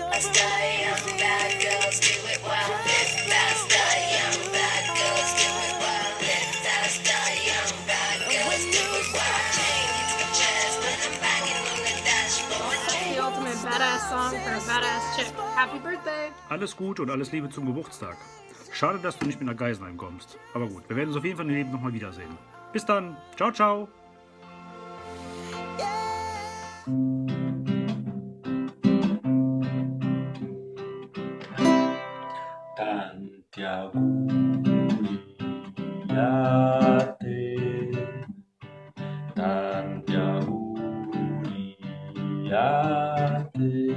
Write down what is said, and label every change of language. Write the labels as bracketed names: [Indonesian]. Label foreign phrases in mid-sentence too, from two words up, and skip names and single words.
[English] Badass song for a badass chick. Happy birthday! [German] Alles Gute und alles Liebe zum Geburtstag. Schade, dass du nicht mit nach Geisenheim kommst. Aber gut, wir werden uns auf jeden Fall im Leben nochmal wiedersehen. Bis dann. [Italian] Ciao, ciao. Tanti auguri a te. Tanti auguri a te.